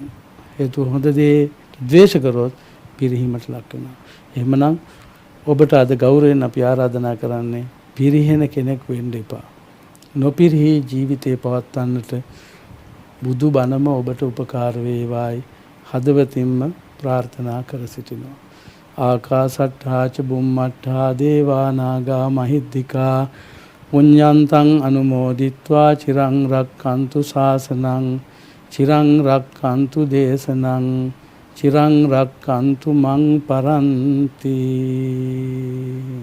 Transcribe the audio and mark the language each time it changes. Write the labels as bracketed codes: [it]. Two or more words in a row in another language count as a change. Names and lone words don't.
[si] හේතුව හොඳ දේ ද්වේෂ කරොත් පිරිහීමට ලක් වෙනවා. එහෙමනම් ඔබට අද ගෞරවයෙන් අපි ආරාධනා කරන්නේ පිරිහෙන කෙනෙක් වෙන්න එපා. නොපිරිහි ජීවිතේ පවත්වන්නට බුදු බණම ඔබට උපකාර වේවායි හදවතින්ම ප්‍රාර්ථනා කර සිටිනවා. [pi] ආකාසට්ඨා ච බුම්මට්ඨා දේවා නාග මහිද්దికා පුඤ්ඤන්තං අනුමෝදිත්වා චිරං රක්ඛන්තු ශාසනං චිරං රක්ඛන්තු දේශනං චිරං රක්ඛන්තු මං පරන්ති.